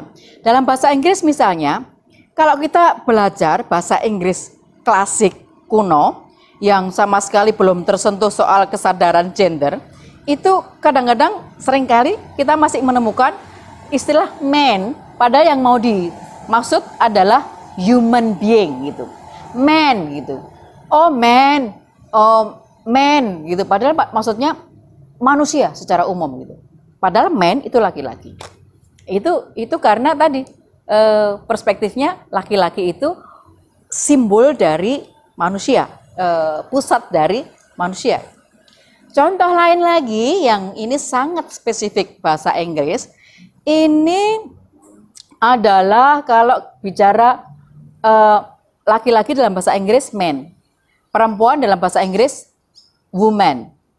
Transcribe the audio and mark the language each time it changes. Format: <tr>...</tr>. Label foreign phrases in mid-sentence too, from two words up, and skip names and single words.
<id>Dalam bahasa Inggris misalnya, kalau kita belajar bahasa Inggris klasik kuno yang sama sekali belum tersentuh soal kesadaran gender, itu kadang-kadang seringkali kita masih menemukan istilah man, padahal yang mau dimaksud adalah</id> <en>human being</en> <id>gitu, man gitu.</id> <en>Oh man, oh man</en> <id>gitu, padahal maksudnya manusia secara umum gitu. Padahal man itu laki-laki. Itu karena tadi perspektifnya laki-laki itu simbol dari manusia, pusat dari manusia. Contoh lain lagi yang ini sangat spesifik bahasa Inggris, ini adalah kalau bicara laki-laki dalam bahasa Inggris man, perempuan dalam bahasa Inggris woman.</id>